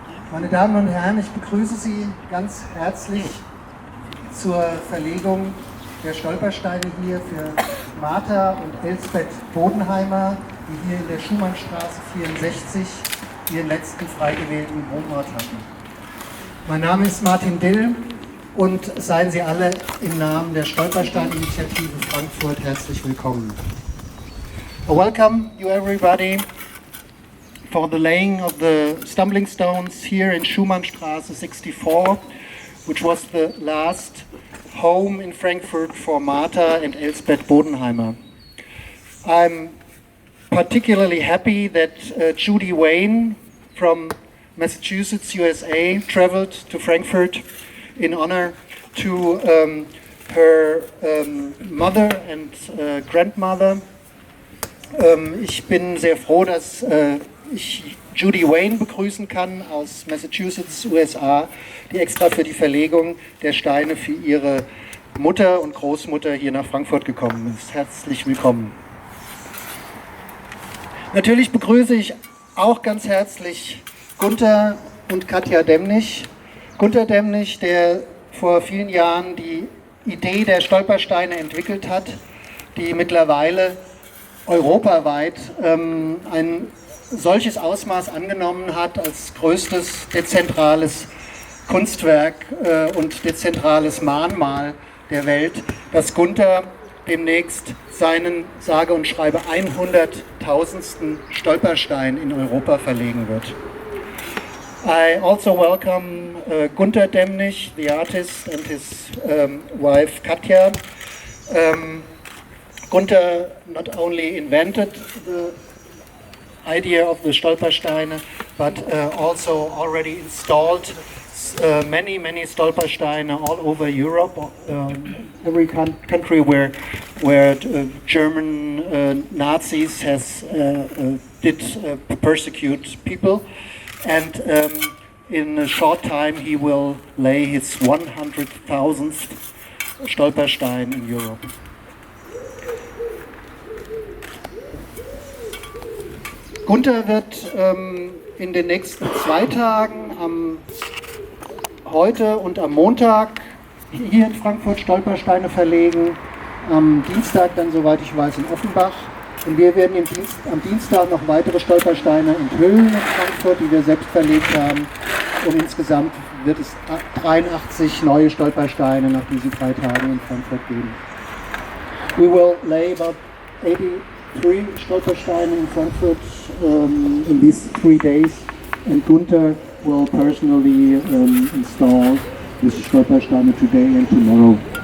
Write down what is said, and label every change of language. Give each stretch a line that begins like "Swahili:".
German: Meine Damen und Herren, ich begrüße Sie ganz herzlich zur Verlegung der Stolpersteine hier für Martha und Elsbeth Bodenheimer, die hier in der Schumannstraße 64 ihren letzten frei gewählten Wohnort hatten. Mein Name ist Martin Dill. Und seien Sie alle im Namen der Stolperstein-Initiative Frankfurt herzlich willkommen.
English: Welcome you everybody for the laying of the stumbling stones here in Schumannstraße 64, which was the last home in Frankfurt for Martha and Elsbeth Bodenheimer. I'm particularly happy that Judy Wayne from Massachusetts, USA, traveled to Frankfurt in honor to her mother and grandmother.
German: Ich bin sehr froh, dass ich Judy Wayne begrüßen kann aus Massachusetts, USA, die extra für die Verlegung der Steine für ihre Mutter und Großmutter hier nach Frankfurt gekommen ist. Herzlich willkommen. Natürlich begrüße ich auch ganz herzlich Gunther und Katja Demnig. Gunther Demnig, der vor vielen Jahren die Idee der Stolpersteine entwickelt hat, die mittlerweile europaweit ein solches Ausmaß angenommen hat als größtes dezentrales Kunstwerk und dezentrales Mahnmal der Welt, dass Gunther demnächst seinen sage und schreibe 100.000. Stolperstein in Europa verlegen wird.
English: I also welcome Gunther Demnig, the artist, and his wife Katja. Gunther not only invented the idea of the Stolpersteine, but also already installed many Stolpersteine all over Europe, every country where German Nazis did persecute people, and in a short time he will lay his 100.000th Stolperstein in Europe.
German: Gunther wird in den nächsten 2 Tagen, heute und am Montag, hier in Frankfurt Stolpersteine verlegen. Am Dienstag dann, soweit ich weiß, in Offenbach. Und wir werden am Dienstag noch weitere Stolpersteine enthüllen in Frankfurt, die wir selbst verlegt haben. Und insgesamt wird es 83 neue Stolpersteine nach diesen 3 Tagen in Frankfurt geben.
English: We will lay about 83 Stolpersteine in Frankfurt in these 3 days, and Gunther will personally install these Stolpersteine today and tomorrow.